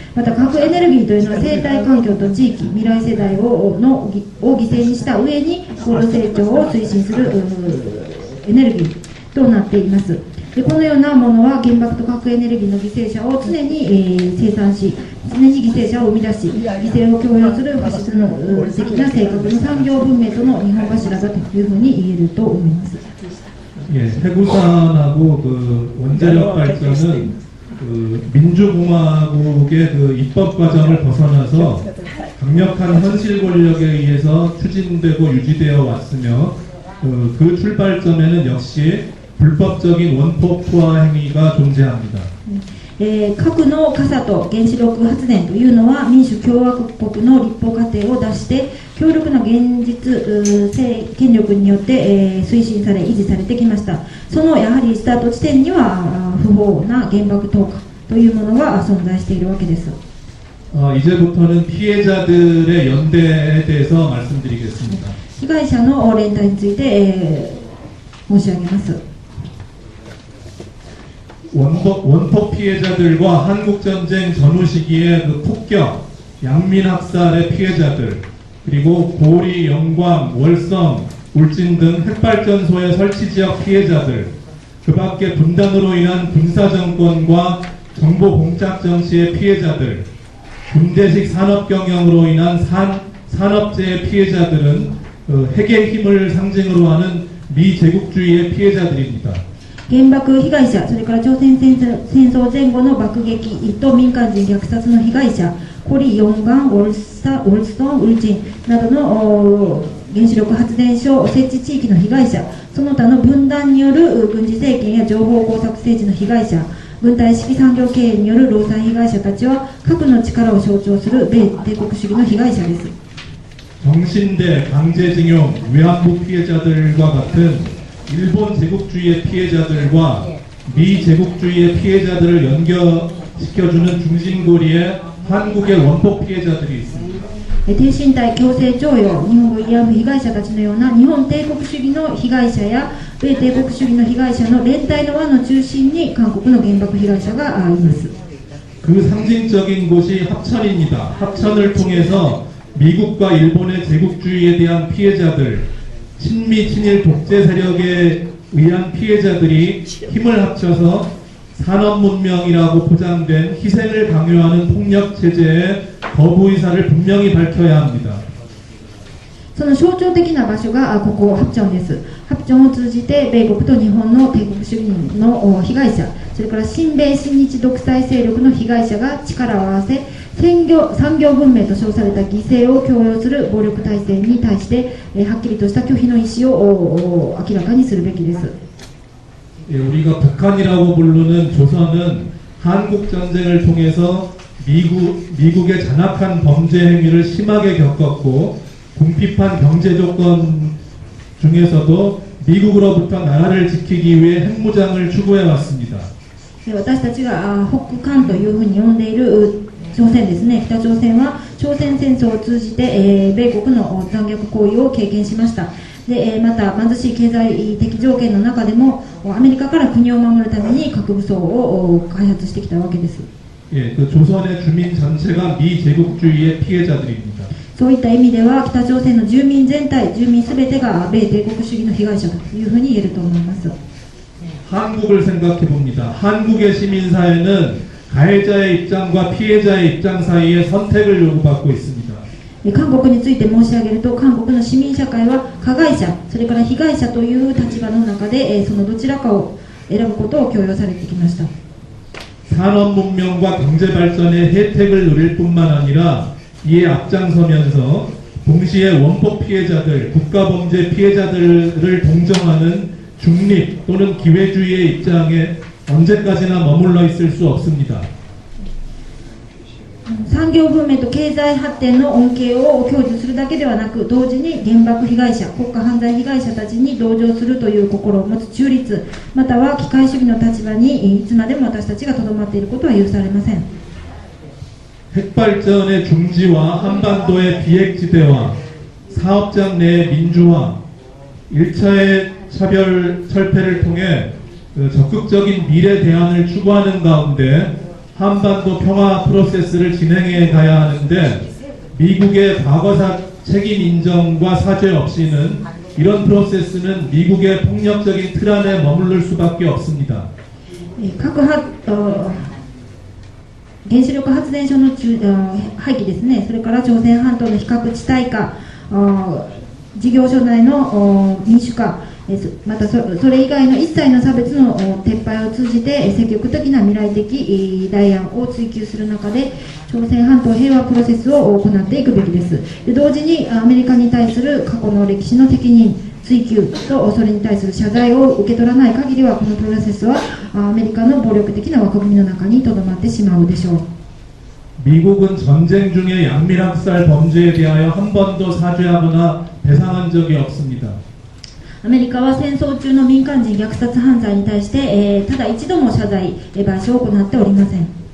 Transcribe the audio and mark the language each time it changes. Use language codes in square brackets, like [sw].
[ja] また核エネルギーというのは生態環境と地域、未来世代を犠牲にした上に高度成長を推進するエネルギーとなっています。でこのようなものは原爆と核エネルギーの犠牲者を常に、生産し、常に犠牲者を生み出し、犠牲を強要するファシズム的な性格の産業文明との日本柱だというふうに言えると思います。 [ko] 예, 해구산하고 그 원자력 발전은 그 민주공화국의 그 입법 과정을 벗어나서 강력한 현실 권력에 의해서 추진되고 유지되어 왔으며 그 출발점에는 역시 불법적인 원폭 투하 행위가 존재합니다. [ja] 核の傘と原子力発電というのは民主共和国の立法過程を出して強力な現実権力によって、推進され維持されてきました。そのやはりスタート地点には不法な原爆投下というものが存在しているわけです。 [ko] 이제부터는 피해자들의 연대에 대해서 말씀드리겠습니다. [ja] 被害者の連帯について、申し上げます。 [ko] 원폭 피해자들과 한국전쟁 전후 시기의 그 폭격, 양민학살의 피해자들, 그리고 고리, 영광, 월성, 울진 등 핵발전소의 설치 지역 피해자들, 그 밖에 분단으로 인한 군사정권과 정보공작정치의 피해자들, 군대식 산업경영으로 인한 산업재해 피해자들은 핵의 힘을 상징으로 하는 미제국주의의 피해자들입니다. [ja] 原爆被害者、それから朝鮮戦争前後の爆撃と民間人虐殺の被害者、コリ、ヨンガン、ウォルストン、ウルチンなどの原子力発電所設置地域の被害者、その他の分断による軍事政権や情報工作政治の被害者、軍隊式産業経営による労災被害者たちは核の力を象徴する米帝国主義の被害者です。 [ko] 정신대, 강제징용, 위안부 피해자들과 같은 일본 제국주의의 피해자들과 미제국주의의 피해자들을 연결시켜주는 중심고리에 한국의 원폭 피해자들이 있습니다. [ja] 低身体強制徴用、日本語慰安婦被害者たちのような日本帝国主義の被害者や米帝国主義の被害者の連帯の輪の中心に韓国の原爆被害者がいます。 [ko] 그 상징적인 곳이 합천입니다. 합천을 통해서 미국과 일본의 제국주의에 대한 피해자들, 친미 친일 독재 세력에 의한 피해자들이 힘을 합쳐서 산업문명이라고 포장된 희생을 강요하는 폭력 체제의 거부 의사를 분명히 밝혀야 합니다. [ja] その象徴的な場所がここハプチョンです。ハプチョンを通じて米国と日本の帝国主義の被害者、それから親米親日独裁勢力の被害者が力を合わせ産業文明と称された犠牲を強要する暴力体制に対してはっきりとした拒否の意思を明らかにするべきです。 [ko] 우리가 북한이라고 부르는 조선은 한국 전쟁을 통해서 미국의 잔악한 범죄 행위를 심하게 겪었고 궁핍한 경제 조건 중에서도 미국으로부터 나라를 지키기 위해 핵무장을 추구해 왔습니다. [ja] 私たちが北韓というふうに呼んでいる朝鮮ですね。北朝鮮は朝鮮戦争を通じて、米国の残虐行為を経験しました。でまた貧しい経済的条件の中でもアメリカから国を守るために核武装を開発してきたわけです。 [ko] 예, 그 조선의 주민 전체가 미제국주의의 피해자들입니다. [ja] そういった意味では北朝鮮の住民全体、住民すべてが米帝国主義の被害者というふうに言えると思います。 [ko] 한국을 생각해 봅니다. 한국의 시민사회는 가해자의 입장과 피해자의 입장 사이에 선택을 요구받고 있습니다. [ja] 韓国について申し上げると、韓国の市民社会は加害者、それから被害者という立場の中で、そのどちらかを選ぶことを強要されてきました。 [ko] 산업문명과 경제발전의 혜택을 누릴 뿐만 아니라 이에 앞장서면서 동시에 원폭 피해자들, 국가범죄 피해자들을 동정하는 중립 또는 기회주의의 입장에 언제까지나 머물러 있을 수 없습니다. [ja] 産業文明と経済発展の恩恵を享受するだけではなく、同時に原爆被害者、国家犯罪被害者たちに同情するという心を持つ中立、または機械主義の立場にいつまでも私たちがとどまっていることは許されません。 [ko] 핵발전의 중지와 한반도의 비핵지대화, 사업장 내 민주화, 1차의 차별 철폐를 통해 적극적인 미래 대안을 추구하는 가운데 한반도 평화 프로세스를 진행해 가야 하는데 미국의 과거사 책임 인정과 사죄 없이는 이런 프로세스는 미국의 폭력적인 틀 안에 머무를 수밖에 없습니다. [ja] 原子力発電所の廃棄ですね、それから朝鮮半島の非核地帯化、事業所内の民主化、またそれ以外の一切の差別の撤廃を通じて積極的な未来的代案を追求する中で朝鮮半島平和プロセスを行っていくべきです。で同時にアメリカに対する過去の歴史の責任追及とそれに対する謝罪を受け取らない限りはこのプロセスはアメリカの暴力的な枠組みの中にとどまってしまうでしょう。 [ko] 미국은 전쟁 중의 양밀학살 범죄에 대하여 한 번도 사죄하거나 배상한 적이 없습니다. [ja] アメリカは戦争中の民間人虐殺犯罪に対して、ただ一度も謝罪、賠償を行っておりません。